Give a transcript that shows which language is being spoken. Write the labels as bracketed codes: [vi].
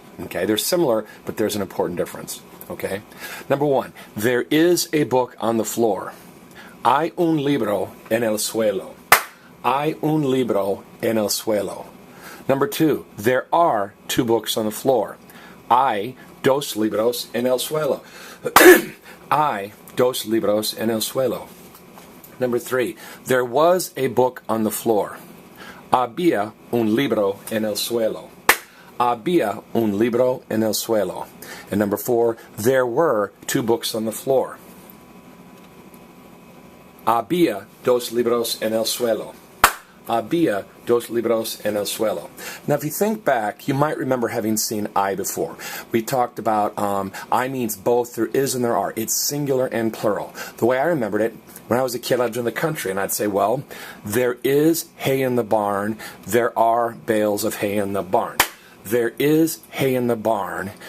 [en] Okay, they're similar, but there's an important difference. Okay, number one, there is a book on the floor. [es] Hay un libro en el suelo. Hay un libro en el suelo. [en] Number two, there are two books on the floor. [es] Hay dos libros en el suelo. Hay dos libros en el suelo. [en] Number three, there was a book on the floor. [es] Había un libro en el suelo. Había un libro en el suelo. [en] And number four, there were two books on the floor. [es] Había dos libros en el suelo. Había dos libros en el suelo. [en] Now, if you think back, you might remember having seen I before. We talked about I means both there is and there are. It's singular and plural. The way I remembered it, when I was a kid, I lived in the country, and I'd say, well, there is hay in the barn. There are bales of hay in the barn. There is hay in the barn.